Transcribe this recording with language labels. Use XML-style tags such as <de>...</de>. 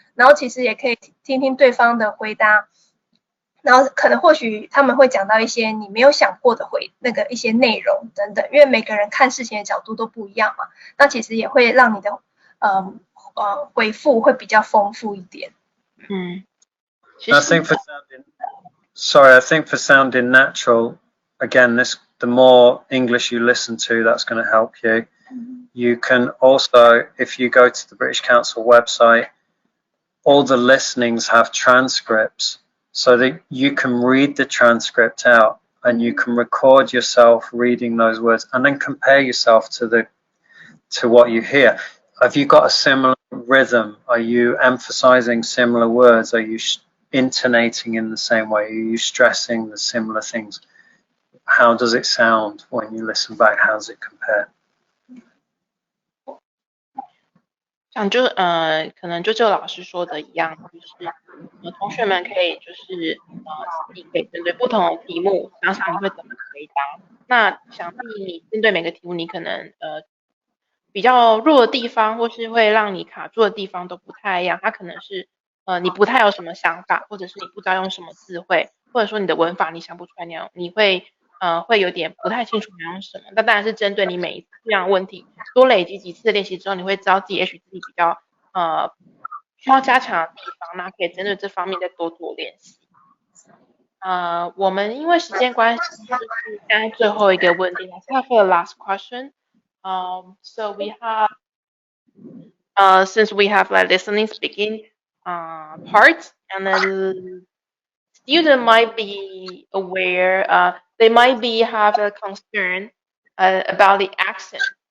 <zh>然后其实也可以听听对方的回答，然后可能或许他们会讲到一些你没有想过的一些内容等等，因为每个人看事情的角度都不一样嘛，那其实也会让你的回复会比较丰富一点。</zh> <en>I think for sounding natural, again, the more English you listen to, that's going to help you. You can also, if you go to the British Council website, all the listenings have transcripts, so that you can read the transcript out and you can record yourself reading those words and then compare yourself to what you hear. Have you got a similar rhythm? Are you emphasizing similar words? Are you intonating in the same way? Are you stressing the similar things? How does it sound when you listen back? How does it compare?</en> <zh>像可能就老师说的一样，就是同学们可以就是你可以针对不同的题目想想你会怎么回答。那想必你针对每个题目，你可能比较弱的地方，或是会让你卡住的地方都不太一样。它可能是你不太有什么想法，或者是你不知道用什么字汇，或者说你的文法你想不出来那样，你会有点不太清楚你要用什么。那当然是针对你每一次这样的问题，多累积几次练习之后，你会知道自己自己比较需要加强的地方，那可以针对这方面再多做练习。我们因为时间关系，就是现在最后一个问题 ， Let's have the last question.</zh> <en>So we have, since we have like listening, speaking parts, and then student might be aware, they might have a concern about the accent.</en>